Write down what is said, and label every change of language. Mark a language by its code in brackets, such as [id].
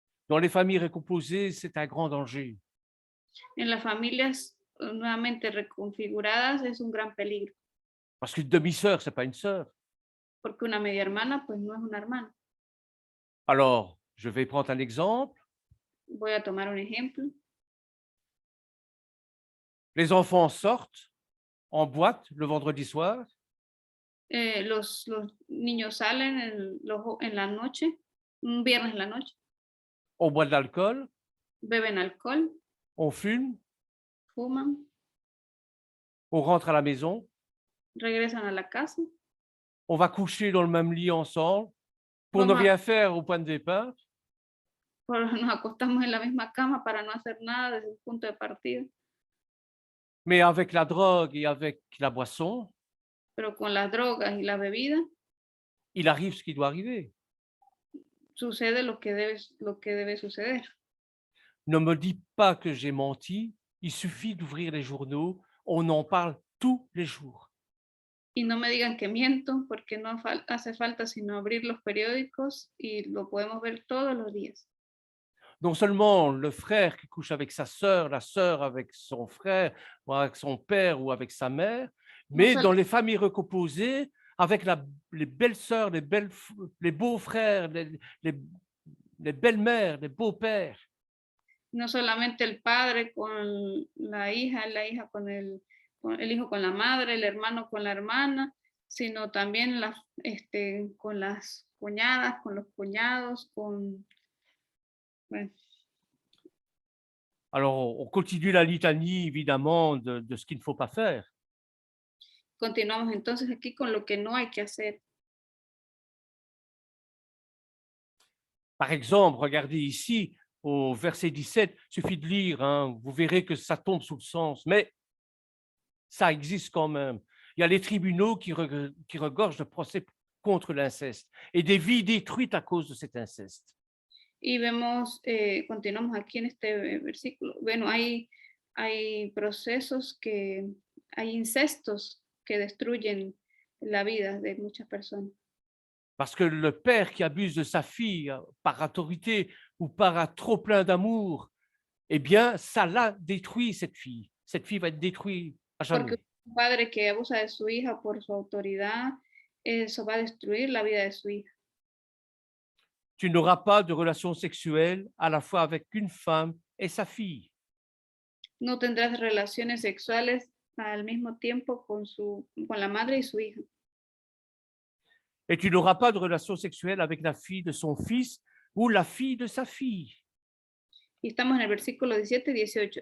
[fr] Dans les familles recomposées, c'est un grand danger. [es] En las familias nuevamente reconfiguradas es un gran peligro, [fr] Parce qu'une demi-sœur, ce n'est pas une sœur. [es] porque una media hermana pues no es una hermana. [fr] Alors, je vais prendre un exemple. [es] Voy a tomar un ejemplo. [fr] Les enfants sortent en boîte le vendredi soir. [es] Los niños salen en la noche, un viernes en la noche, [fr] On boit de l'alcool, [es] beben alcohol, [fr] on fume, [es] fuman, [fr] on rentre à la maison, [es] regresan a la casa, [fr] on va coucher dans le même lit ensemble pour ne [es] vamos a- [fr] rien faire au point de départ. [es] nos acostamos en la misma cama para no hacer nada desde el punto de partida, [fr] Mais avec la drogue et avec la boisson, [es] pero con las drogas y la bebida [fr] il arrive ce qui doit arriver. [es] sucede lo que debe suceder. [fr] Ne me dis pas que j'ai menti, il suffit d'ouvrir les journaux, on en parle tous les jours. [es] Y no me digan que miento, porque no hace falta sino abrir los periódicos y lo podemos ver todos los días. [fr] Non seulement le frère qui couche avec sa sœur, la sœur avec son frère, ou avec son père ou avec sa mère, mais [es] sol- [fr] dans les familles recomposées, avec les belles-sœurs, les beaux-frères, les belles-mères, les beaux-pères. [es] No solamente el padre con la hija con el hijo con la madre, el hermano con la hermana, sino también con las cuñadas, con los cuñados, bueno, [fr] Alors, on continue la litanie, évidemment, de ce qu'il ne faut pas faire. [es] continuamos entonces aquí con lo que no hay que hacer. [fr] Par exemple, regardez ici, au verset 17, il suffit de lire, hein, vous verrez que ça tombe sous le sens, mais ça existe quand même. Il y a les tribunaux qui regorgent de procès contre l'inceste et des vies détruites à cause de cet inceste. [es] Y vemos, continuamos aquí en este versículo, bueno, hay procesos hay incestos que destruyen la vida de muchas personas. [fr] Parce que le père qui abuse de sa fille par autorité ou par un trop plein d'amour, eh bien, ça l'a détruit, cette fille. Cette fille va être détruite à [es] Porque [fr] jamais. [es] un padre que abusa de su hija por su autoridad, eso va a destruir la vida de su hija. [fr] Tu n'auras pas de relation sexuelle à la fois avec une femme et sa fille. [es] No tendrás relaciones sexuales al mismo tiempo con la madre y su hija. [fr] Et tu n'auras pas de relation sexuelle avec la fille de son fils ou la fille de sa fille. [es] Y estamos en el versículo 17 y 18.